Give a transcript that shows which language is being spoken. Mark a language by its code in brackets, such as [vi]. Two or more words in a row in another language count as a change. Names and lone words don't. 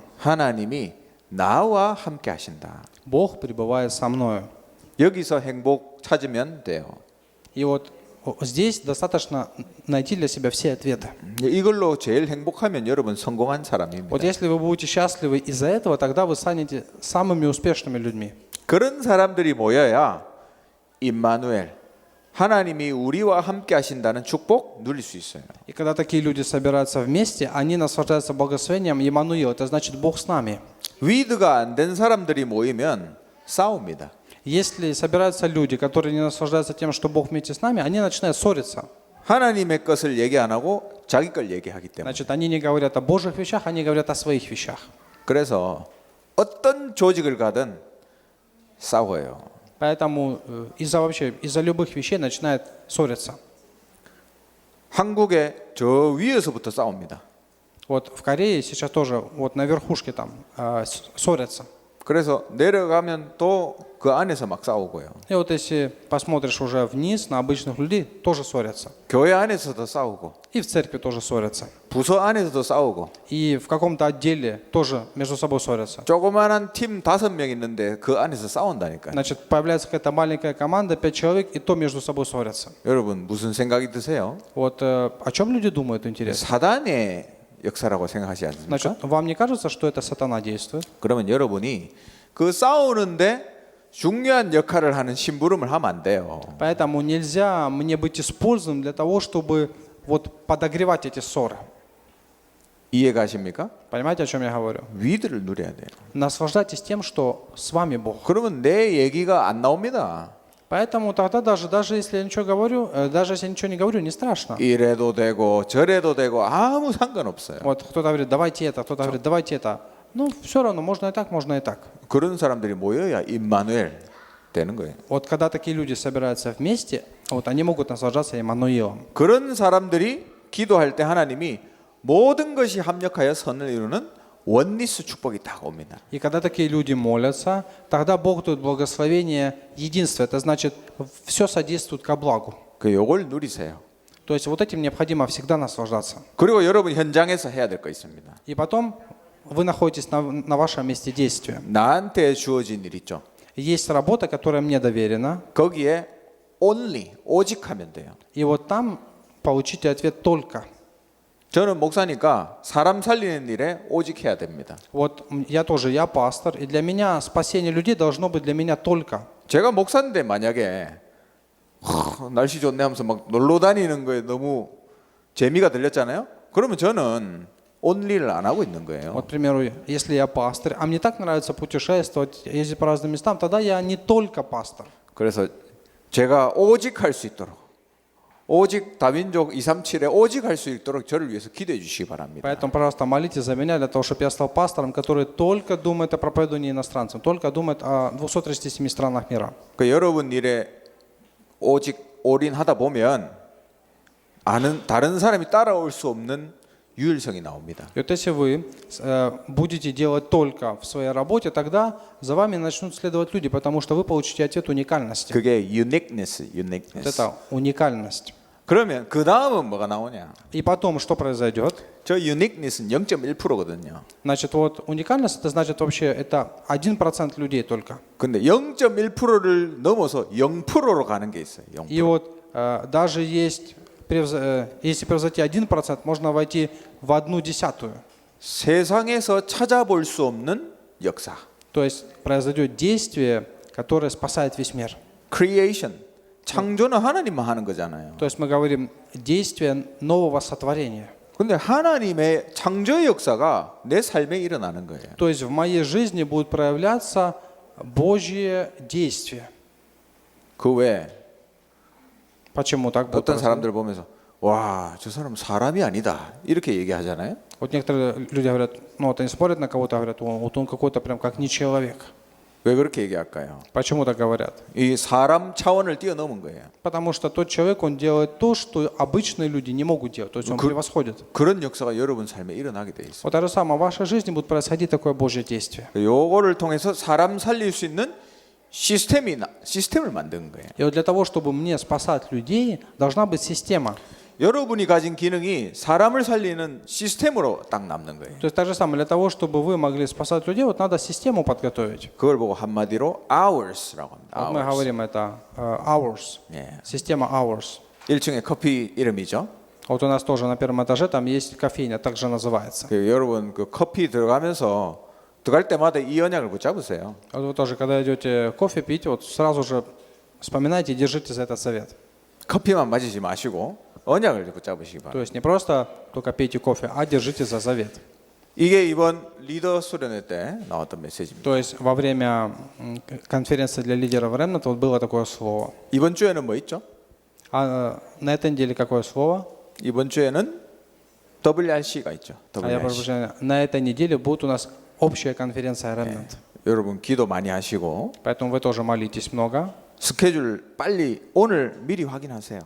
[ko] 하나님이 나와 함께 하신다. [ru] Бог пребывает со мною. [ko] 여기서 행복 찾으면 돼요. [ru] И вот здесь достаточно найти для себя все ответы. [ko] 이걸로 제일 행복하면 여러분 성공한 사람입니다. [ru] Вот если вы будете счастливы из-за этого, тогда вы станете самыми успешными людьми. [ko] 그런 사람들이 모여야 임마누엘 하나님이 우리와 함께 하신다는 축복 누릴 수 있어요. [ru] И когда такие люди собираются вместе, они наслаждаются благословением Иммануил. Это значит Бог с нами. [ko] 위드가 안 된 사람들이 모이면 싸웁니다. [ru] Если собираются люди, которые не наслаждаются тем, что Бог вместе с нами, они начинают ссориться. [ko] 하나님의 것을 얘기 안 하고 자기 걸 얘기하기 때문에. [ru] Значит, они не говорят о Божьих вещах, они говорят о своих вещах. [ko] 그래서 어떤 조직을 가든 싸워요. [ru] Поэтому из-за любых вещей начинают ссориться. [ko] 한국에 저 위에서부터 싸웁니다. [ru] Вот в Корее сейчас тоже вот на верхушке там ссорятся. [ko] 그래서 내려가면 또 그 안에서 막 싸우고요. [ru] И вот если посмотришь уже вниз на обычных людей, тоже ссорятся. [ko] 교회 안에서도 싸우고, [ru] И в церкви тоже ссорятся. [ko] 부서 안에서도 싸우고, [ru] И в каком-то отделе тоже между собой ссорятся. [ko] 조그마한 팀 5명 있는데 그 안에서 싸운다니까요. [ru] Значит, появляется какая-то маленькая команда, 5 человек, и то между собой ссорятся. [ko] 여러분 무슨 생각이 드세요? [ru] Вот о чем люди думают, интересно? [ko] 사단의 역사라고 생각하지 않습니까? [ru] Значит, вам не кажется, что это сатана действует? [ko] 그러면 여러분이 그 싸우는데 중요한 역할을 하는 심부름을 하면 안 돼요. [ru] Поэтому нельзя мне быть использованным для того, чтобы вот подогревать эти ссоры. [ko] 이해가십니까? [ru] Понимаете, о чем я говорю? [ko] 위드를 누려야 돼요. [ru] Наслаждайтесь тем, что с вами Бог. [ko] 그러면 내 얘기가 안 나옵니다. [ru] Поэтому тогда даже если я ничего говорю, даже если я ничего не говорю, не страшно. [ko] 이래도 되고 저래도 되고 아무 상관없어요. [ru] Вот кто-то говорит, давайте это, кто-то говорит, давайте это. Ну, все равно, можно и так, можно и так. [ko] 그런 사람들이 모여야 임마누엘 되는 거예요. [ru] Вот когда такие люди собираются вместе, вот они могут наслаждаться Иммануилом. [ko] 그런 사람들이 기도할 때 하나님이 모든 것이 합력하여 선을 이루는 원리스 축복이 딱 옵니다. [ru] И когда такие люди молятся, тогда Бог дает благословение единства. Это значит, все содействует ко благу. [ko] 그 요걸 누리세요. [ru] То есть вот этим необходимо всегда наслаждаться. [ko] 그리고 여러분 현장에서 해야 될 거 있습니다. [ru] И потом вы находитесь на вашем месте действия. [ko] 나한테 주어진 일 있죠. [ru] Есть работа, которая мне доверена, [ko] 거기에 only 오직 하면 돼요. [ru] и вот там получите ответ только. [ko] 저는 목사니까 사람 살리는 일에 오직 해야 됩니다. [ru] Вот я пастор, и для меня спасение людей должно быть для меня только. [ko] 제가 목사인데 만약에 날씨 좋네 하면서 막 놀러 다니는 거에 너무 재미가 들렸잖아요. 그러면 저는 only를 안 하고 있는 거예요. [ru] Вот, к примеру, если я пастор, а мне так нравится путешествовать, ездить по разным местам, тогда я не только пастор. [ko] 그래서 제가 오직 할 수 있도록 오직 다민족 237에 오직 할 수 있도록 저를 위해서 기도해 주시기 바랍니다. [ru] Поэтому, пожалуйста, молитесь за меня для того, чтобы я стал пастором, который только думает о проповедовании иностранцам, только думает о 237 странах мира. [ko] 그 여러분 일에 오직 올인하다 보면 다른 사람이 따라올 수 없는 유일성이 나옵니다. [ru] И вот если вы будете делать только в своей работе, тогда за вами начнут следовать люди, потому что вы получите ответ уникальности. [ko] 그게 uniqueness. [ru] Вот это уникальность. [ko] 그러면 그 다음은 뭐가 나오냐? [ru] И потом что произойдет? [ko] 저 uniqueness는 0.1%거든요. [ru] Значит, вот уникальность, это значит вообще это 1% людей только. [ko] 근데 0.1%를 넘어서 0%로 가는 게 있어요. 0%. [ru] И вот даже есть, если превзойти 1%, можно войти в 1/10. [ko] 세상에서 찾아볼 수 없는 역사. [ru] То есть произойдет действие, которое спасает весь мир. [ko] Creation. 창조는 하나님만 하는 거잖아요. [ru] То есть мы говорим действие нового сотворения. [ko] 근데 하나님의 창조의 역사가 내 삶에 일어나는 거예요. [ru] То есть в моей жизни будет проявляться Божье действие. [ko] 그 외에 [ru] Почему так будет? [ko] 어떤 사람들 보면서 와, 저 사람 사람이 아니다. 이렇게 얘기하잖아요. [ru] Вот некоторые люди говорят, ну вот они смотрят на кого-то, говорят, вот он какой-то прям как не человек. [ko] 왜 그렇게 얘기할까요? [ru] Почему так говорят? [ko] 이 사람 차원을 뛰어넘은 거예요. [ru] Потому что тот человек, он делает то, что обычные люди не могут делать. То есть он превосходит. [ko] 그런 역사가 여러분 삶에 일어나게 돼 있어요. [ru] Вот то же самое в вашей жизни будет происходить такое Божье действие. [ko] 요거를 통해서 사람 살릴 수 있는 시스템을 만든 거예요. [ru] И вот для того, чтобы мне спасать людей, должна быть система. [ko] 여러분이 가진 기능이 사람을 살리는 시스템으로 딱 남는 거예요. [ru] То есть так же самое, для того, чтобы вы могли спасать людей, вот надо систему подготовить. [ko] 그걸 보고 한마디로 hours라고 합니다. [ru] Вот мы говорим это hours, [ko] 예. [ru] система hours. [ko] 1층에 커피 이름이죠. [ru] Вот у нас тоже на первом этаже там есть кофейня, так же называется. [ko] 여러분 그 커피 들어갈 때마다 이 언약을 붙잡으세요. [ru] Вот вы тоже, когда идете кофе пить, вот сразу же вспоминайте и держите за этот совет. [ko] 커피만 마시지 마시고 언약을 붙잡으시기 [ru] То [ko] 바랍니다. [ru] есть не просто только пейте кофе, а держите за завет. [ko] 이게 이번 리더 수련회 때 나왔던 메시지입니다. [ru] То есть во время конференции для лидеров Remnant вот было такое слово. [ko] 이번 주에는 뭐 있죠? [ru] А на этой неделе какое слово? [ko] 이번 주에는 WRC가 있죠. [ru] А я прошу WRC. прощения, на этой неделе будет у нас общая конференция Remnant. [ko] 여러분 기도 많이 하시고 [ru] Поэтому вы тоже молитесь много. [ko] 스케줄 빨리 오늘 미리 확인하세요.